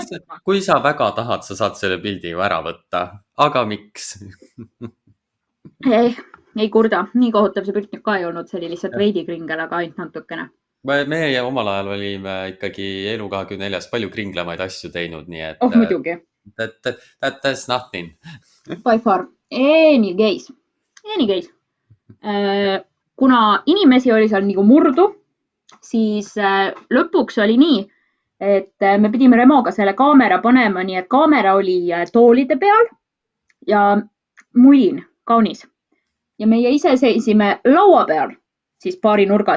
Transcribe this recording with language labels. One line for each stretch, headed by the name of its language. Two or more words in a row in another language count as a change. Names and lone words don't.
Estonian: Kui sa väga tahad, sa saad selle pildi ju ära võtta. Aga miks? Ei kurda. Nii kohutav see pilt nüüd ka ei olnud. See oli lihtsalt veidi kringel, aga ainult natukene. Meie omal ajal olime ikkagi Elu24 palju kringlemaid asju teinud, nii et... muidugi.
English: That's nothing. By far. Anyways.
Estonian: Kuna inimesi oli seal nagu murdu, siis lõpuks oli nii, et me pidime Remoga selle kaamera panema, nii et kaamera oli toolide peal ja mulin, kaunis. Ja meie ise seisime laua peal, siis baari nurgas.